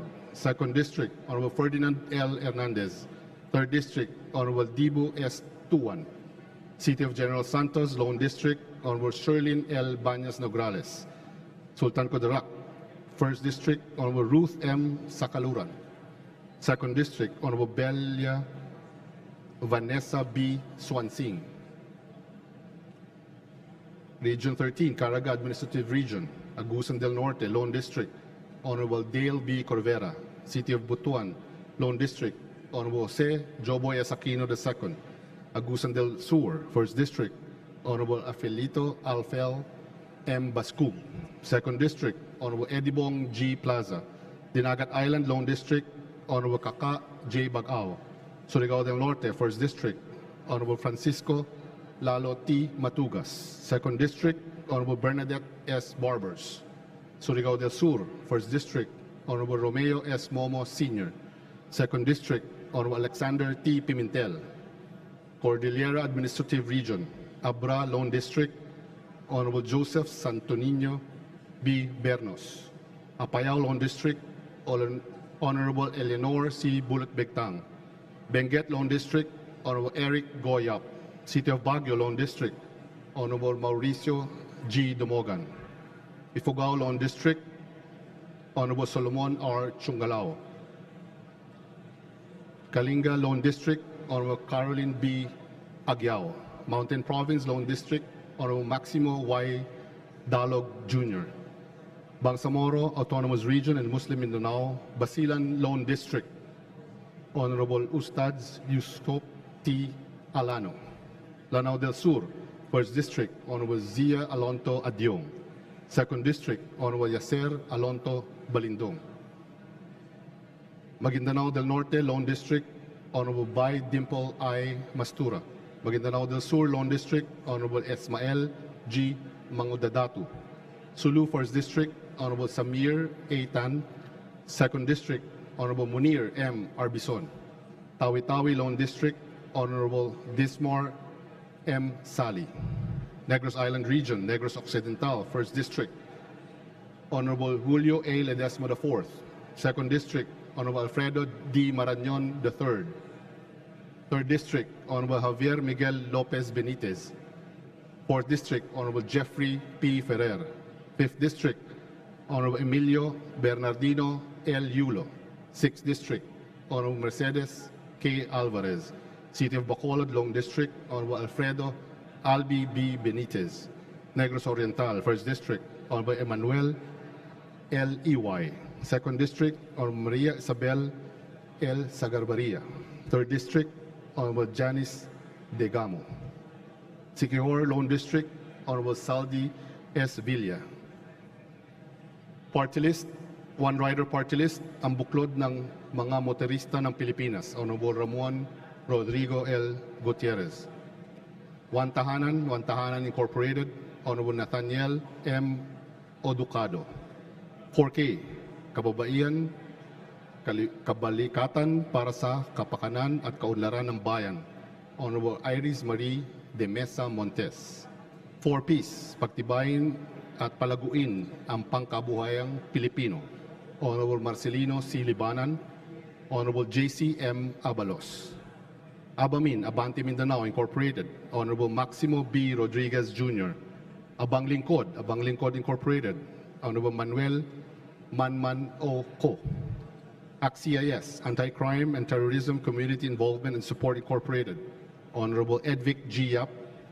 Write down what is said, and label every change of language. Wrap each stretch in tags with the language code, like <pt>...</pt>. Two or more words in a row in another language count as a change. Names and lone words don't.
<en>Second District, Honorable Ferdinand L. Hernandez. Third District, Honorable Dibu S. Tuan. City of General Santos, Lone District, Honorable Sherlyn L. Banyas Nograles. Sultan Kudarak. First District, Honorable Ruth M. Sakaluran. Second District, Honorable Belia Vanessa B. Swansing. Region 13, Caraga Administrative Region, Agusan del Norte, Lone District, Honorable Dale B. Corvera. City of Butuan, Lone District, Honorable Jose Joboy S. Aquino II. Agusan del Sur, First District, Honorable Afelito Alfel M. Bascum. Second District, Honorable Edibong G. Plaza. Dinagat Island, Lone District, Honorable Kaka J. Bagao. Surigao del Norte, First District, Honorable Francisco Lalo T. Matugas. Second District, Honorable Bernadette S. Barbers. Surigao del Sur, First District, Honorable Romeo S. Momo Sr. Second District, Honorable Alexander T. Pimentel. Cordillera Administrative Region, Abra Lone District, Honorable Joseph Santonino B. Bernos. Apayao Lone District, Honorable Eleanor C. Bullet Begtang. Benguet Lone District, Honorable Eric Goyap. City of Baguio Lone District, Honorable Mauricio G. Dumogan. Ifugao Lone District, Honorable Solomon R. Chungalao. Kalinga Lone District, Honorable Caroline B. Agyao. Mountain Province Lone District, Honorable Maximo Y. Dalog Jr. Bangsamoro Autonomous Region and Muslim Mindanao, Basilan Lone District, Honorable Ustads Yuscop T. Alano. Lanao del Sur, First District, Honorable Zia Alonto Adyong. Second District, Honorable Yaser Alonto Balindong. Maguindanao del Norte, Lone District, Honorable Bay Dimple I. Mastura. Maguindanao del Sur, Lone District, Honorable Esmael G. Mangudadatu. Sulu, First District, Honorable Samir A. Tan. Second District, Honorable Munir M. Arbison. Tawi-Tawi, Lone District, Honorable Dismar M. Sali. Negros Island Region, Negros Occidental, First District, Honorable Julio A. Ledesma IV. Second District, Honorable Alfredo D. Marañon III. Third District, Honorable Javier Miguel Lopez Benitez. Fourth District, Honorable Jeffrey P. Ferrer. Fifth District, Honorable Emilio Bernardino L. Yulo. Sixth District, Honorable Mercedes K. Alvarez. City of Bacolod, Long District, Honorable Alfredo Albi B. Benitez. Negros Oriental, First District, Honorable Emmanuel L. Iway. Second District, Honorable Maria Isabel L. Sagarbaria. Third District, Honorable Janice Degamo. Siquijor, Lone District, Honorable Saldi S. Villa. Party List, One Rider Party List, ang buklod ng mga motorista ng Pilipinas, Honorable Ramon Rodrigo L. Gutierrez. One Tahanan Incorporated, Honorable Nathaniel M. Oducado. 4K, Kababaihan, Kabalikatan para sa Kapakanan at Kaunlaran ng Bayan, Honorable Iris Marie de Mesa Montes. 4 Peace, pagtibayin at palaguin ang pangkabuhayang Pilipino, Honorable Marcelino C. Libanan, Honorable J.C. M. Abalos. Abamin, Abante Mindanao Incorporated, Honorable Maximo B. Rodriguez Jr. Abang Lingkod Incorporated, Honorable Manuel Manman O. Co. ACCIS, Anti-Crime and Terrorism Community Involvement and Support Incorporated, Honorable Edvic G. Yap.</en>